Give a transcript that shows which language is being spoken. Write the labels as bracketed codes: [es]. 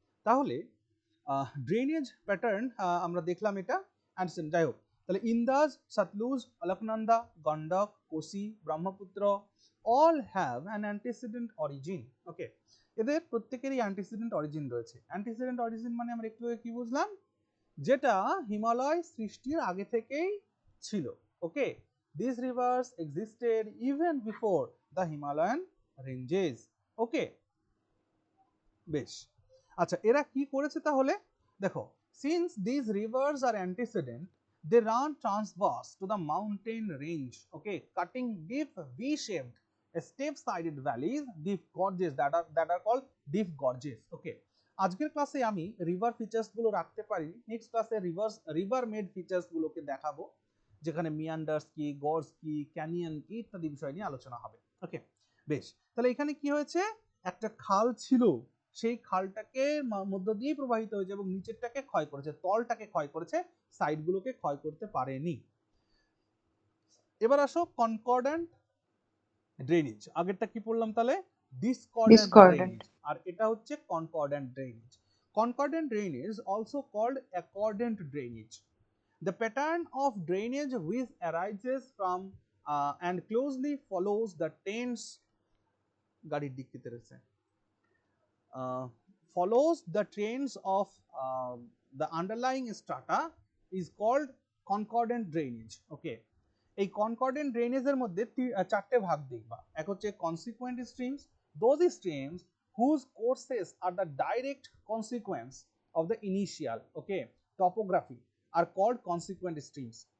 [bn] তাহলে drainage pattern আমরা দেখলাম এটা অ্যান্ড যাই হোক, তাহলে ইন্দাজ, Sutlej, Alaknanda, Gandak, Kosi, Brahmaputra [en] All have an antecedent origin. [bn] ওকে, এদের প্রত্যেকেরই অ্যান্টিসিডেন্ট অরিজিন রয়েছে। অ্যান্টিসিডেন্ট অরিজিন মানে আমরা একটু কি বুঝলাম, যেটা হিমালয় সৃষ্টির আগে থেকেই ছিল। [en] Okay, these rivers existed even before the Himalayan ranges. Okay, [bn] বেশ। আচ্ছা, এরা কি করেছে তাহলে দেখো, [en] since these rivers are antecedent, they run transverse to the mountain range, okay, cutting deep V-shaped step-sided valleys, deep gorges that are called deep gorges. [bn] Okay, আজকের ক্লাসে আমি রিভার ফিচার্স গুলো রাখতে পারি, নেক্সট ক্লাসে রিভার মেড ফিচার্স গুলোকে দেখাবো, যেখানে মিয়ান্ডার্স কি, গর্জ কি, ক্যানিয়ন কি ইত্যাদি বিষয় নিয়ে আলোচনা হবে। ওকে, বেশ। তাহলে এখানে কি হয়েছে, একটা খাল ছিল, সেই খালটাকে মধ্য দিয়ে প্রবাহিত হয়েছে এবং নিচেরটাকে ক্ষয় করেছে, তলটাকে ক্ষয় করেছে, সাইডগুলোকে ক্ষয় করতে পারেনি। এবার আসো কনকর্ডেন্ট ড্রেনেজ। আগেরটা কি পড়লাম তাহলে, ডিসকর্ডেন্ট ড্রেনেজ, আর এটা হচ্ছে কনকর্ডেন্ট drainage. [en] concordant drainage also called accordant drainage, the pattern of drainage which arises from and closely follows the trends [bn] গাড়ির ডিক্কিতে রয়েছে [en] follows the trends of the underlying strata is called concordant drainage. [bn] Okay, এই কনকর্ডেন্ট ড্রেনেজের মধ্যে চারটে ভাগ দেখবা। এক হচ্ছে [en] Consequent streams, those streams whose courses are the direct consequence of the initial, okay, topography are called consequent streams.